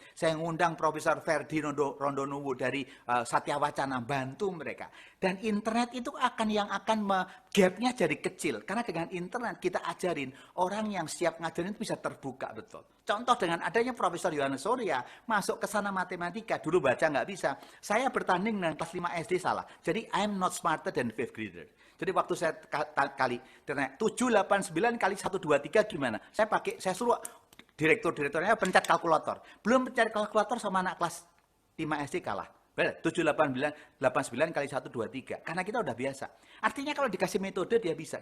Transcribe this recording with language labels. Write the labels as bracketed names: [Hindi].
[Indonesian] Saya undang Profesor Ferdi Rondonuwu dari Satya Wacana, bantu mereka. Dan internet itu akan gapnya jadi kecil. Karena dengan internet kita ajarin, orang yang siap ngajarin itu bisa terbuka betul. Contoh dengan adanya Profesor Yohanes Surya, masuk ke sana matematika, dulu baca nggak bisa. Saya bertanding dengan kelas 5 SD salah. Jadi [English] I'm not smarter than 5th grader. [Indonesian] Jadi waktu saya kali 789 kali 123 gimana? Saya suruh direkturnya pencet kalkulator. Belum pencet kalkulator sama anak kelas 5 SD kalah. Benar, 789 kali 123. Karena kita udah biasa. Artinya kalau dikasih metode dia bisa.